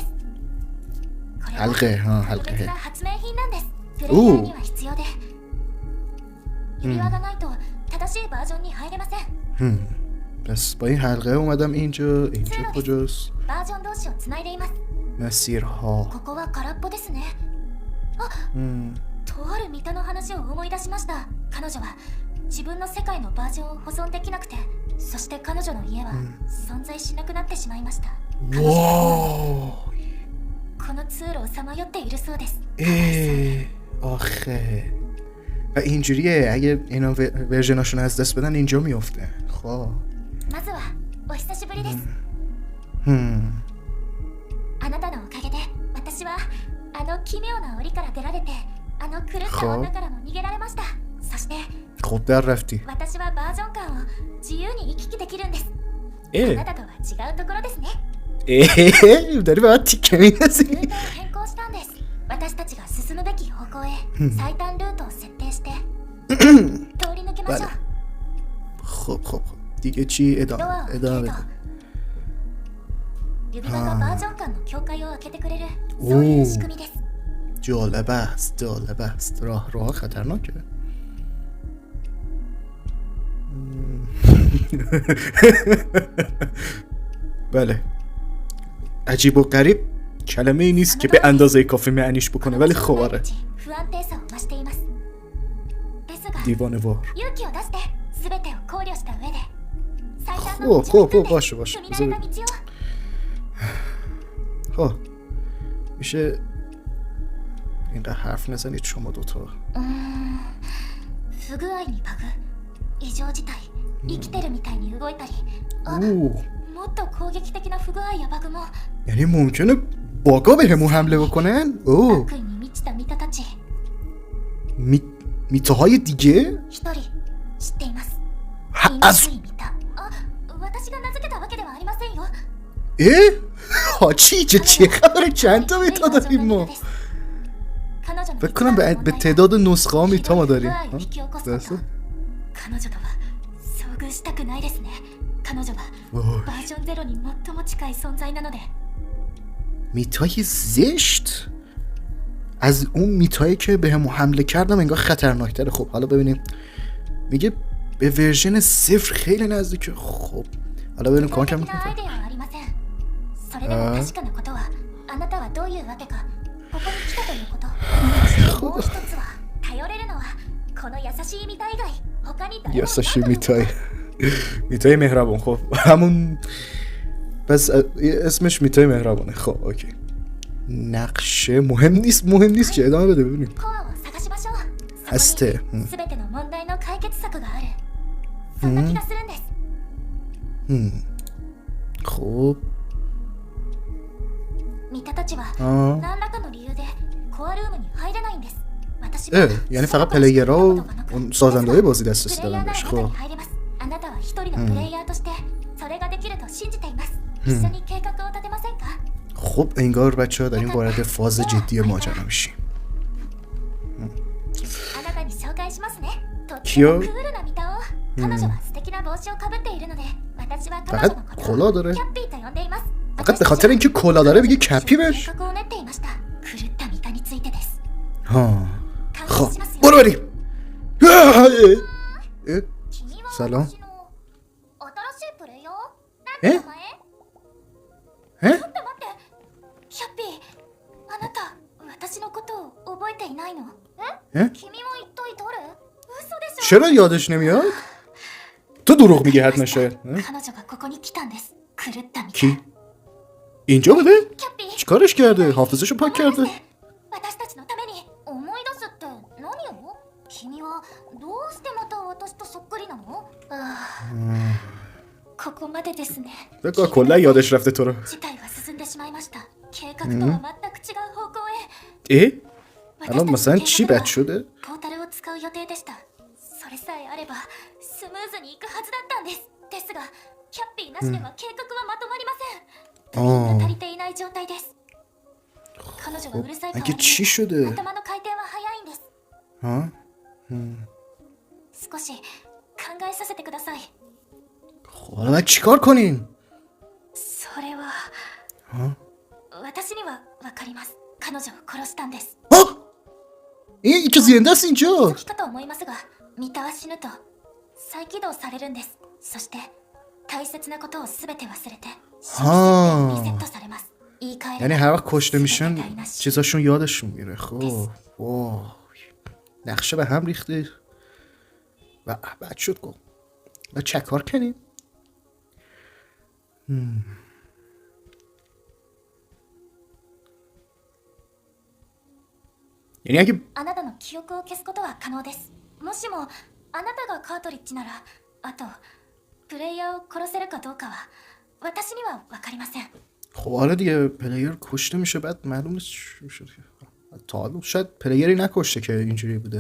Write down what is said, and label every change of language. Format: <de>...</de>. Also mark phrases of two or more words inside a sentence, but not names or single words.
<fa>حلقه حلقه. پس با این حلقه اومدم اینجا کجاست؟ مسیرها.</fa> <ja>とあるミタの話を思い出しました。彼女は自分の世界のバージョンを保存できなくて、そして彼女の家は存在しなくなってしまいました。この通路をさまよっているそうです。</ja> <fa>آخه و اینجوریه اگه اینا ورژناشون از دست بدن اینجا میافته. خب</fa> <ja>まずはお久しぶりです。あなたのおかげで私はあの奇妙な檻から出られて、あの狂った女からも逃げられました。そして</ja> <fa>خب در رفتی.</fa> <ja>私はバージョン感を自由に行き来できるんです。あなたとは違うところですね。</ja> <fa>داری به من تیکه می‌ندازی.</fa> <ja>ルートを変更したんです。私たちが進むべき方向へ最短ルートを設定して通り抜けましょう。</ja> <fa>خب دیگه چی؟ ادامه بده.</fa> <ja>指輪がバージョン間の境界を開けてくれる、そういう仕組みです。</ja> <fa>جالب است. راه خطرناکه. بله عجیب و غریب کلمه ای نیست که به اندازه کافی معنیش بکنه ولی خب آره. دیوانه وار. خب باشه خب میشه اینقدر حرف نزنید شما دوتا.</fa> <ja>不具合にバグ、異常事態、生きてるみたいに動いたり、もっと攻撃的な不具合やバグも。</ja> <fa>یعنی ممکنه باگا بهمون حمله بکنن؟</fa> <ja>悪意に満ちたミタたち。</ja> <fa>میتاهای دیگه؟</fa> <ja>一人</ja> <fa>از</fa> <ja>犬見た。あ、私が名付けたわけではありませんよ。</ja> <fa>حاجی چه خبره؟ چند تا میتا داریم ما؟</fa> <ja>彼女の</ja> <fa>فکر کنم به تعداد نسخه ها میتا ما داریم.</fa> <ja>彼女とは遭遇したくないですね。彼女はバージョンゼロに最も近い存在なので。</ja> <fa>میتای زشت از اون میتایی که به هم حمله کردم انگار خطرناکتره. خب حالا ببینیم. میگه به ورژن 0 خیلی نزدیکه. خب حالا ببینیم کمکم میکنه.</fa> <ja>それでも確かなことはあなたはどういうわけかここに来たということ。そしてもう一つは頼れるのはこの優しいミタ以外他に誰もいないということ。</ja> <fa>یاساشی میتای میتای مهربان. خب همون پس اسمش میتای مهربانه. خب اوکی. نقشه مهم نیست که ادامه بده ببینیم.</fa> <ja>コアを探しましょう。</ja> <fa>هسته.</fa> <ja>すべての問題の解決策がある。そんな気がするんです。</ja> <fa>خب</fa> <ja>ミタたちは آه. 何らかの理由でコアルームに入れないんです。私は</ja> <fa>یعنی فقط پلیرها و اون سازنده های بازی دسترسی</fa> <ja>プレイヤ</ja> <fa>دارن</fa> <ja>ーなら</ja> <fa>بهش.</fa> <ja>中に</ja> <fa>خب</fa> <ja>入れます。あなたは一人のプレイヤーとしてそれができると信じています。一緒に計画を立てませんか？ خب انگار بچه ها داریم وارد فاز جدی ماجرا میشیم. あなたに紹介しますね。とってキヨもクールなミタを。彼女は素敵な帽子をかぶっているので、私は彼</ja> <fa>فقط</fa> <ja>女のこと</ja> <fa>کلاه</fa> <ja>を</ja> <fa>داره.</fa> <ja>キャッピーと呼んでいます。</ja> <fa>فقط به خاطر اینکه کلا داره بگه کپی</fa> <ja>計</ja> <fa>بهش.</fa> <ja>画を練っていました。狂ったミタについてです。 ها 観</ja> <fa>خب</fa> <ja>察しますよ。</ja> <fa>برو بریم. اه،</fa> <ja>君はサロン私の新しいプレイヤー？なんて名前？ اه ちょっと待って。キャッピー、あなた、私のことを覚えていないの？ اه 君は一体誰？嘘でしょ。</ja> <fa>چرا یادش نمیاد؟ تو دروغ میگه حتما شاید.</fa> <ja>彼女がここに来たんです。狂ったみたい。</ja> <fa>کی؟ اینجا بوده؟</fa> <ja>キャッピー、</ja> <fa>چیکارش کرده؟ حافظشو پاک کرده.</fa> <ja>私たちのために思い出すって何を？君はどうしてまた私とそっくりなの？ここまでですね。</ja> <fa>فکر کنم کلا یادش رفته تو رو.</fa> <ja>事態は進んでしまいました。計画とは全く違う方向へ。</ja> <fa>اه؟ الان مثلا چی بد شده؟</fa> <ja>ポータルを使う予定でした。それさえあればスムーズにいくはずだったんです。ですが、キャッピーなしでは計画はまとまりません。部員が足りていない状態です。彼女はうるさい代わ</ja> <fa>اگه</fa> <ja>り</ja> <fa>چی</fa> <ja>に</ja> <fa>شده؟</fa> <ja>頭の回転は早いんです。 ها؟ 少し考えさせてください。</ja> <fa>خب حالا باید چیکار کنیم؟</fa> <ja>それは私にはわかります。彼女を殺したんです。</ja> <fa>ها؟ این که زنده است اینجا.</fa> <ja>時かと思いますが、ミタは死ぬと再起動されるんです。そして大切なことをすべて忘れて初期設定にリセットされます。言い換え</ja> <fa>یعنی هر وقت کشته میشن چیزاشون یادشون میره. خب واه نقشه به هم ریخته و بد شد. گفت و چکار کنیم؟ یعنی اگه</fa> <ja>あなたの記憶を消すことは可能です。もしもあなたがカートリッジなら、あとプレイヤーを殺せるかどうかは私にはわかりません。</ja> <fa>خب حالا دیگه پلیر کشته میشه بعد معلوم نیست چی میشه. تا حالا شاید پلیری نکشته که اینجوری بوده.</fa>